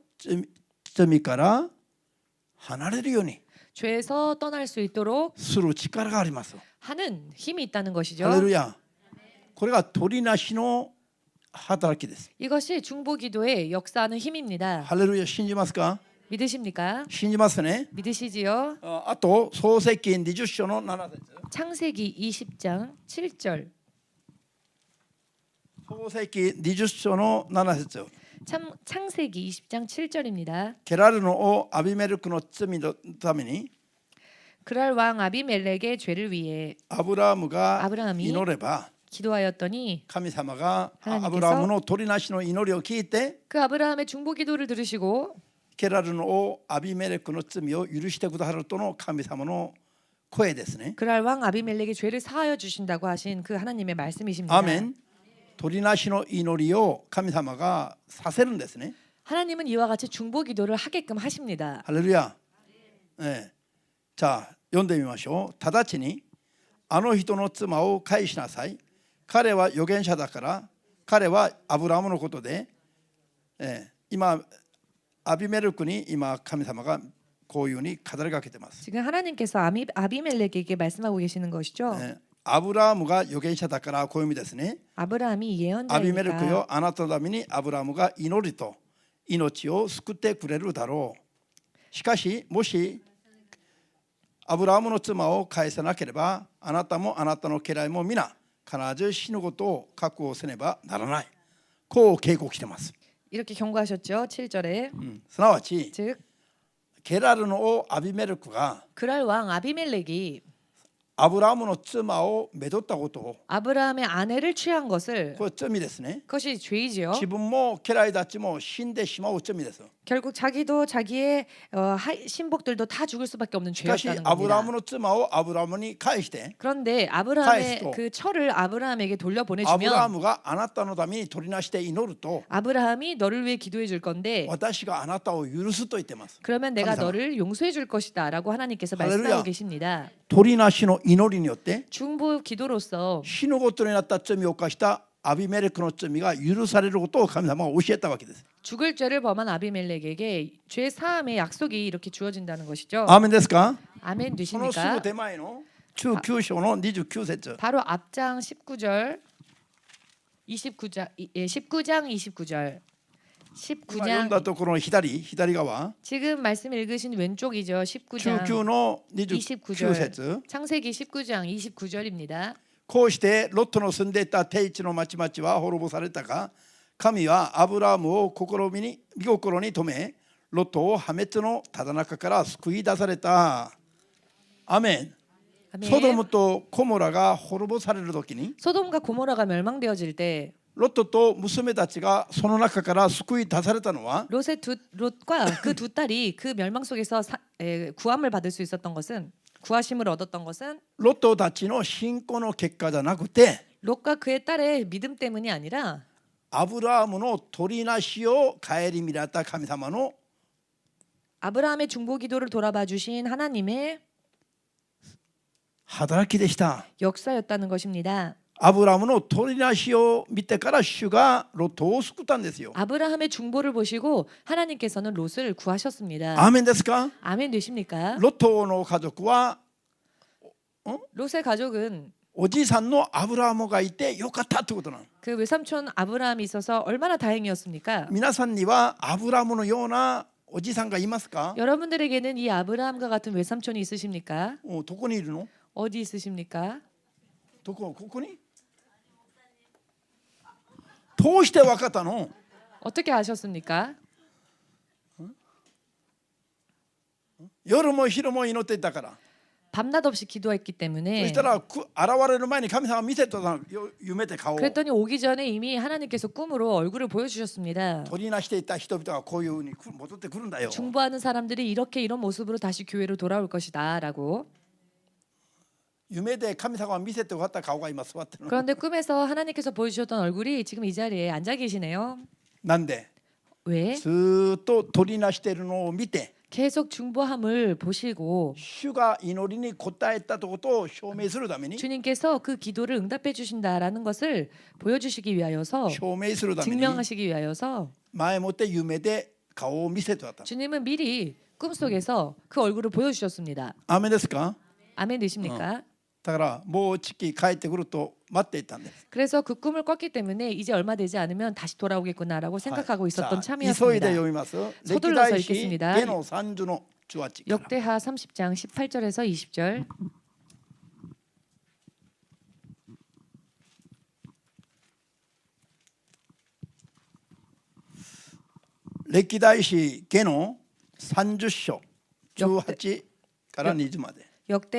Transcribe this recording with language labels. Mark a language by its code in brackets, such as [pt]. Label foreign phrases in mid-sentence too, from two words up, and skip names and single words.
[ja] 罪から離れるように [ko] 죄에서 떠날 수 있도록 [ja] する力があります。 [ko] 하는 힘이 있다는 것이죠. [ja] ハレルヤ。これが取りなしの働きです。 [ko] 이것이 중보기도의 역사하는 힘입니다. [ja] ハレルヤ。信じますか？ [ko] 믿으십니까? [ja] 信じますね。 [ko] 믿으시지요? [ja] あと創世記20章の7節 [ko] 창세기 20장 7절. [ja] 創世記20章の7節 [ko] 창세기 20장 7절입니다. [ja] ケラルの王アビメルクの罪のために [ko] 그랄 왕 아비멜렉의 죄를 위해 [ja] アブラハムが [ko] 아브라함이 [ja] 祈れば [ko] 기도하였더니 [ja] 神様が [ko] 하나님께서 [ja] アブラハムの取りなしの祈りを聞いて [ko] 그 아브라함의 중보 기도를 들으시고 [ja] ケラルの王アビメレクの罪を許してくださるとの神様の声ですね。 [ko] 그랄 왕 아비멜렉의 죄를 사하여 주신다고 하신 그 하나님의 말씀이십니다. [ja] アーメン。取りなしの祈りを神様がさせるんですね。 [ko] 하나님은 이와 같이 중보 기도를 하게끔 하십니다. [ja] ハレルヤ。じゃあ読んでみましょう。直ちにあの人の妻を返しなさい。彼は預言者だから、彼はアブラハムのことで、今アビメレクに今神様がこういうふうに語りかけてます。 [ko] 지금 하나님께서 아비멜렉에게 말씀하고 계시는 것이죠. [ja] アブラハムが預言者だからこういう意味ですね。 [ko] 아브라함이 [ja] アビメレク [ko] 예언자이니까 [ja] よ、あなたのためにアブラハムが祈りと命を救ってくれるだろう。しかしもしアブラハムの妻を返さなければ、あなたもあなたの家来も皆必ず死ぬことを覚悟せねばならない。こう警告してます。 [ko] 이렇게 경고하셨죠. 7절에 [ja] すなわち [ko] 즉 [ja] ゲラルの王アビメレクが [ko] 그랄 왕 아비멜렉이 [ja] アブラハムの妻をめとったことを [ko] 아브라함의 아내를 취한 것을 [ja] これ罪ですね。 [ko] 그것이 죄이지요. [ja] 自分も家来たちも死んでしまう罪です。 [ko] 결국 자기도 자기의 신복들도 다 죽을 수밖에 없는 [ja] しかし [ko] 죄였다는 [ja] アブラハ [ko] 겁니다. [ja] ムの妻をアブラハムに返して [ko] 그런데 아브라함의 카이스토. 그 철을 아브라함에게 [ja] アブラハ [ko] 돌려보내주면 [ja] ムがあなたのために取りなして祈ると [ko] 아브라함이 너를 위해 기도해 줄 건데 [ja] 私があなたを許すと言ってます。 [ko] 그러면 내가 감사합니다. 너를 용서해 줄 것이다 라고 하나님께서 할렐루야. 말씀하고 계십니다. [ja] 取りなしの祈りによって [ko] 중보 기도로서 [ja] 死ぬことになった罪を犯したアビメレクの罪が許されることを神様が教えたわけです。 [ko] 죽을 죄를 범한 아비멜렉에게 죄 사함의 약속이 이렇게 주어진다는 것이죠. [ja] アーメンですか？ [ko] 아멘 [ja] そのすぐ [ko] 되십니까? [ja] 手前の19章の29節 [ko] 바로 앞장 19절 19장 29절 [ja] 今読んだ [ko] 19장 [ja] ところの左側 [ko] 지금 말씀 읽으신 왼쪽이죠. 19장 [ja] 19の29 [ko] 29절 [ja] 節 [ko] 창세기 19장 29절입니다. [ja] こうしてロットの住んでいた低地の町々は滅ぼされたが、神はアブラハムを見心に留め、ロットを破滅のただ中から救い出された。アメン。 [ko] 아멘. [ja] ソドムとコモラが滅ぼされる時に [ko] 소돔과 고모라가 멸망되어질 때 [ja] ロットと娘たちがその中から救い出されたのは [ko] 롯과 그 두 딸이 그 멸망 속에서 구함을 받을 수 있었던 것은 구하심을 얻었던 것은 [ja] ロットたちの信仰の結果じゃなくて [ko] 롯과 그의 딸의 믿음 때문이 아니라 [ja] アブラハムの取りなしを顧みられた神様の [ko] 아브라함의 중보 기도를 돌아봐 주신 하나님의 [ja] 働きでした。 [ko] 역사였다는 것입니다. [ja] アブラハムの取りなしを見てから主がロットを救ったんですよ。 [ko] 아브라함의 중보를 보시고 하나님께서는 롯을 구하셨습니다. [ja] アーメンですか？ [ko] 아멘 되십니까? [ja] ロットの家族は [ko] 롯의 가족은 [ja] おじいさんのアブラハムがいてよかったってことなの。 [ko] 그 외삼촌 아브라함이 있어서 얼마나 다행이었습니까? [ja] 皆さんにはアブラハムのようなおじさんがいますか？ [ko] 여러분들에게는 이 아브라함과 같은 외삼촌이 있으십니까? [ja] どこにいるの？ [ko] 어디 있으십니까? [ja] ここに？どうして分かったの？ [ko] 어떻게 아셨습니까? [ja] 夜も昼も祈っていたから。 [ko] 밤낮 없이 기도했기 [ja] そ [ko] 때문에 [ja] したら現れる前に神様が見せたの夢で顔を [ko] 그랬더니 오기 전에 이미 하나님께서 꿈으로 얼굴을 보여주셨습니다. [ja] 取りなしていた人々がこういうふうに戻ってくるんだよ。 [ko] 중보하는 사람들이 이런 모습으로 다시 교회로 돌아올 것이다 라고. [ja] 夢で神様が見せて終わった顔が今座ってるの。 [ko] 그런데 꿈에서 하나님께서 보여주셨던 얼굴이 지금 이 자리에 앉아 계시네요. [ja] なんで [ko] 왜? [ja] ずーっと取りなしているのを見て [ko] 계속 중보함을 보시고 [ja] 主が祈りに応えたことを証明するために [ko] 주님께서 그 기도를 응답해 주신다라는 것을 보여주시기 위하여서 [ja] 証明するために [ko] 증명하시기 위하여서 [ja] 前もって夢で顔を見せて渡った。 [ko] 주님은 미리 꿈속에서 그 얼굴을 보여주셨습니다. [ja] アーメンですか？ [ko] 아멘 되십니까? [ja] だからもうじき帰ってくると待っていたんです。 [ko] 그래서 그 꿈을 꿨기 때문에 이제 얼마 되지 않으면 다시 돌아오겠구나라고 생각하고 있었던 [ja] さあ急いで [ko] 참이었습니다. [ja] 読みます。歴 [ko] 서둘러서 [ja] 代史 [ko] 읽겠습니다. [ja] 下の30の18から。 [ko] 역대하 30장 18절에서 20절. [ja] 歴代史下の30章18から20まで。